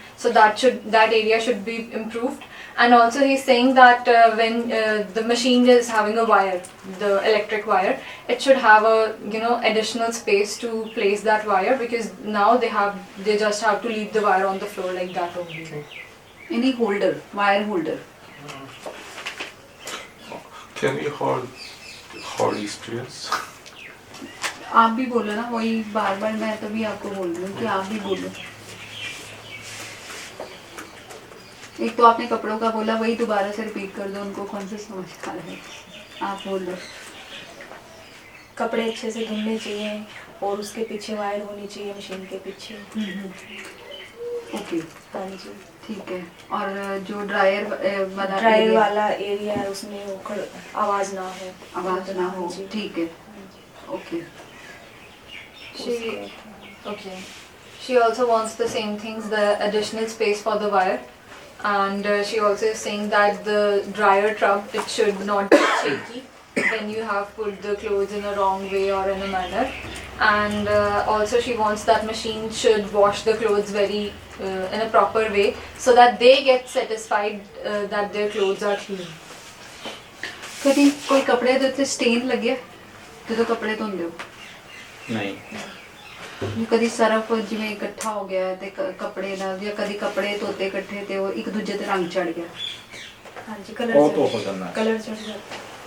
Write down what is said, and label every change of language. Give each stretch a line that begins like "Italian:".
English: So that area should be improved. And also he's saying that when the machine is having a wire, the electric wire, it should have a additional space to place that wire, because now they just have to leave the wire on the floor like that only. Any holder, wire holder. Can you hold experience?
Hindi: आप भी बोलो ना, वही बार बार मैं तभी आपको बोल रही हूँ कि आप भी बोलो। एक तो आपने कपड़ों का बोला, वही दोबारा से रिपीट कर दो, उनको कौन से समझ आ रहा है। आप बोल दो। कपड़े अच्छे से धुलने चाहिए और उसके पीछे वायर होनी चाहिए, मशीन के पीछे। ओके, हाँ जी, ठीक है। और जो ड्रायर वाला एरिया है उसमें आवाज ना हो, आवाज ना हो, ठीक है। Okay.
English: She also wants the same things, the additional space for the wire, and she also is saying that the dryer tub, it should not get shaky when you have put the clothes in a wrong way or in a manner. And also she wants that machine should wash the clothes very in a proper way, so that they get satisfied that their clothes are clean.
Hindi: कभी कोई कपड़े धोते stand लगे तो कपड़े धोंदे हो? नहीं। कभी सरफ जिवें इकट्ठा हो गया ते कपड़े ना, या कभी कपड़े धोते इकट्ठे ते वो एक दूजे ते रंग चढ़ गया? हाँ जी, कलर तो हो जाना है। कलर चढ़ जाता है।